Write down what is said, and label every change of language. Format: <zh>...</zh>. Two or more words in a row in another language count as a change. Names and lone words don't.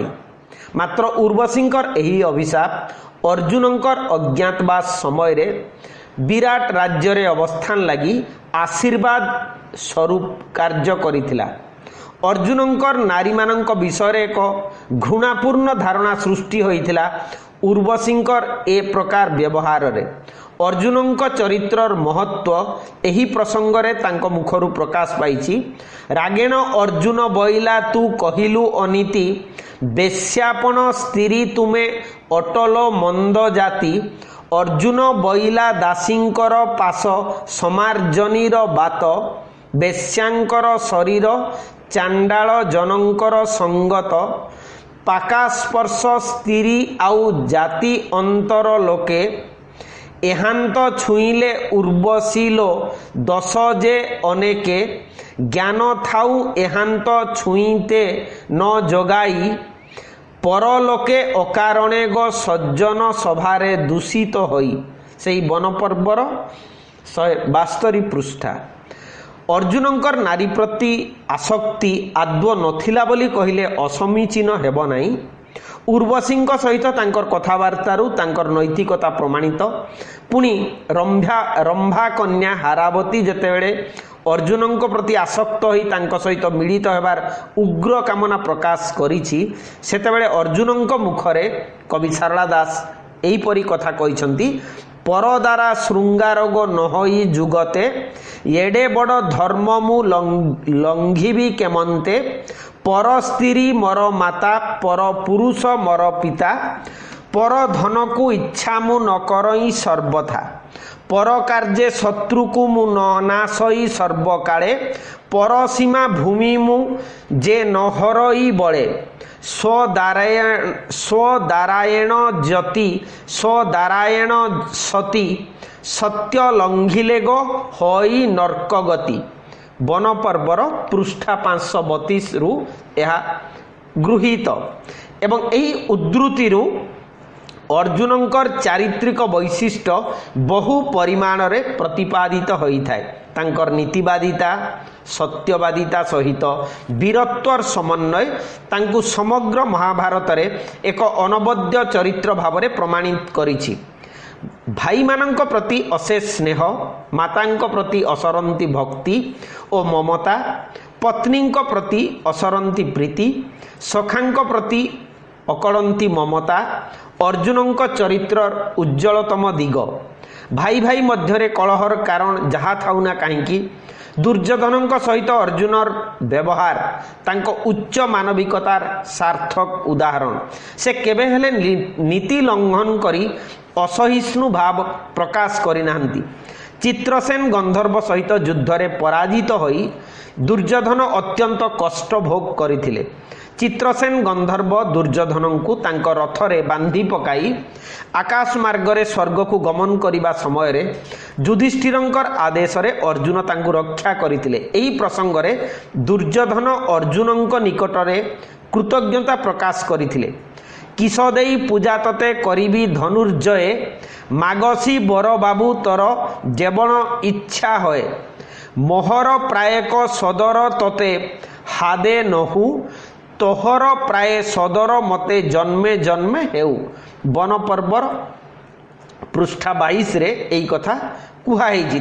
<or>ମାତ୍ର ଉର୍ବଶୀଙ୍କର ଏହି ଅଭିଶାପ ଅର୍ଜୁନଙ୍କର ଅଜ୍ଞାତବାସ ସମୟ ରେ ବିରାଟ ରାଜ୍ୟ ରେ ଅବସ୍ଥାନ ଲାଗି ଆଶୀର୍ବାଦ ସ୍ୱରୂପ କାର୍ଯ୍ୟ କରିଥିଲା। ଅର୍ଜୁନଙ୍କର ନାରୀ ମାନଙ୍କ ବିଷୟ ରେ ଏକ ଘୃଣାପୂର୍ଣ୍ଣ ଧାରଣା ସୃଷ୍ଟି ହୋଇଥିଲା। ଉର୍ବଶୀଙ୍କର ଏ ପ୍ରକାର ବ୍ୟବହାର ରେ ଅର୍ଜୁନଙ୍କ ଚରିତ୍ରର ମହତ୍ତ୍ୱ ଏହି ପ୍ରସଙ୍ଗ ରେ ତାଙ୍କ ମୁଖରୁ ପ୍ରକାଶ ପାଇଛି। ରାଗେଣ ଅର୍ଜୁନ ବୋଇଲା ତୁ କହିଲୁ ଅନୀତି ବେଶ୍ୟାପଣ ସ୍ତ୍ରୀ ତୁମେ ଅଟଲୋ ମନ୍ଦ ଜାତି। ଅର୍ଜୁନ ବୋଇଲା ଦାସୀଙ୍କର ପାଶ ସମାର୍ଜନୀର ବାତ ବେଶ୍ୟାଙ୍କର ଶରୀର ଚାଣ୍ଡାଳ ଜନଙ୍କର ସଙ୍ଗତ ପାକାସ୍ପର୍ଶ ସ୍ତ୍ରୀ ଆଉ ଜାତି ଅନ୍ତର ଲୋକେ ଏହାଙ୍କ ଛୁଇଁଲେ ଉର୍ବଶୀଲୋ ଦଶ ଯେ ଅନେକେ ଜ୍ଞାନ ଥାଉ ଏହାଙ୍କ ଛୁଇଁତେ ନ ଯୋଗାଇ ପରଲୋକେ ଅକାରଣେ ଗୋ ସଜ୍ଜନ ସଭାରେ ଦୂଷିତ ହୋଇ। ସେହି ବନ ପର୍ବର 172 ପୃଷ୍ଠା। ଅର୍ଜୁନଙ୍କର ନାରୀ ପ୍ରତି ଆସକ୍ତି ଆଦୌ ନଥିଲା ବୋଲି କହିଲେ ଅସମୀଚୀନ ହେବ ନାହିଁ। ଉର୍ବଶୀଙ୍କ ସହିତ ତାଙ୍କର କଥାବାର୍ତ୍ତାରୁ ତାଙ୍କର ନୈତିକତା ପ୍ରମାଣିତ। ପୁଣି ରମ୍ଭା କନ୍ୟା ହାରାବତୀ ଯେତେବେଳେ ଅର୍ଜୁନଙ୍କ ପ୍ରତି ଆସକ୍ତ ହୋଇ ତାଙ୍କ ସହିତ ମିଳିତ ହେବାର ଉଗ୍ର କାମନା ପ୍ରକାଶ କରିଛି ସେତେବେଳେ ଅର୍ଜୁନଙ୍କ ମୁଖରେ କବି ସାରଳା ଦାସ ଏହିପରି କଥା କହିଛନ୍ତି। ପର ଦ୍ୱାରା ଶୃଙ୍ଗାର ଗୋ ନହଇ ଯୁଗତେ ଏଡ଼େ ବଡ଼ ଧର୍ମ ମୁଁ ଲଙ୍ଘିବି କେମନ୍ତେ ପର ସ୍ତ୍ରୀ ମୋର ମାତା ପର ପୁରୁଷ ମୋର ପିତା ପର ଧନ କୁ ଇଚ୍ଛା ମୁଁ ନ କରଇ ସର୍ବଥା ପର କାର୍ଯ୍ୟେ ଶତ୍ରୁ କୁ ମୁଁ ନ ନାଶଇ ସର୍ବକାଳେ ପର ସୀମା ଭୂମି ମୁଁ ଯେ ନ ହରଇ ବଳେ ସ୍ୱଦାରାୟଣ ଯତି ସ୍ୱଦାରାୟଣ ସତୀ ସତ୍ୟ ଲଙ୍ଘିଲେ ଗୋ ହଇ ନର୍କ ଗତି। ବନ ପର୍ବର ପୃଷ୍ଠା 532 ରୁ ଏହା ଗୃହୀତ। ଏବଂ ଏହି ଉଦ୍ଧୃତି ରୁ ଅର୍ଜୁନଙ୍କର ଚାରିତ୍ରିକ ବୈଶିଷ୍ଟ୍ୟ ବହୁ ପରିମାଣ ରେ ପ୍ରତିପାଦିତ ହୋଇ ଥାଏ। ତାଙ୍କର ନୀତିବାଦିତା ସତ୍ୟବାଦିତା ସହିତ ବୀରତ୍ୱର ସମନ୍ୱୟ ତାଙ୍କୁ ସମଗ୍ର ମହାଭାରତ ରେ ଏକ ଅନବଦ୍ୟ ଚରିତ୍ର ଭାବ ରେ ପ୍ରମାଣିତ କରିଛି। ଭାଇ ମାନଙ୍କ ପ୍ରତି ଅଶେଷ ସ୍ନେହ, ମାତାଙ୍କ ପ୍ରତି ଅସରନ୍ତି ଭକ୍ତି और ମମତା, ପତ୍ନୀଙ୍କ ପ୍ରତି ଅସରନ୍ତି ପ୍ରୀତି, ସଖାଙ୍କ ପ୍ରତି ଅକଡ଼ନ୍ତି ମମତା ଅର୍ଜୁନଙ୍କ ଚରିତ୍ରର ଉଜ୍ଜ୍ୱଳତମ ଦିଗ। ଭାଇ ଭାଇ ମଧ୍ୟରେ କଳହର କାରଣ ଯାହା ଥାଉନା କାହିଁ ଦୁର୍ଯ୍ୟୋଧନଙ୍କ ସହିତ ଅର୍ଜୁନର ବ୍ୟବହାର ତାଙ୍କୁ ଉଚ୍ଚ ମାନବିକତାର ସାର୍ଥକ ଉଦାହରଣ। ସେ କେବେ ହେଲେ ନୀତି ଲଙ୍ଘନ କରି ଅସହିଷ୍ଣୁ ଭାବ ପ୍ରକାଶ କରି ନାହାନ୍ତି। ଚିତ୍ରସେନ ଗନ୍ଧର୍ବ ସହିତ ଯୁଦ୍ଧ में ପରାଜିତ ହୋଇ ଦୁର୍ଯ୍ୟୋଧନ ଅତ୍ୟନ୍ତ କଷ୍ଟ ଭୋଗ କରଥିଲେ। ଚିତ୍ରସେନ ଗନ୍ଧର୍ବ ଦୁର୍ଯ୍ୟୋଧନ କୁ ତାଙ୍କୁ ରଥରେ ବାନ୍ଧି ପକାଇ ଆକାଶ ମାର୍ଗରେ ସ୍ୱର୍ଗ କୁ ଗମନ କରିବା ସମୟ ରେ ଯୁଧିଷ୍ଠିରଙ୍କର ଆଦେଶ ରେ ଅର୍ଜୁନ ତାଙ୍କୁ ରକ୍ଷା କରଥିଲେ। ଏହି ପ୍ରସଙ୍ଗ ରେ ଦୁର୍ଯ୍ୟୋଧନ ଅର୍ଜୁନଙ୍କ ନିକଟରେ କୃତଜ୍ଞତା ପ୍ରକାଶ କରଥିଲେ। କିସ ଦେଇ ପୂଜା ତତେ କରିବି ଧନୁର୍ଜୟେ ମାଗସି ବର ବାବୁ ତୋର ଯେବଣ ଇଚ୍ଛା ହୋଏ ମୋହର ପ୍ରାୟକ ସଦର ତତେ ହାଦେ ନହୁ ତୋହର ପ୍ରାୟ ସଦର ମତେ ଜନ୍ମେ ଜନ୍ମେ ହେଉ। ବନ ପର୍ବର ପୃଷ୍ଠା 22 ରେ ଏହି କଥା କୁହାଇ।</or>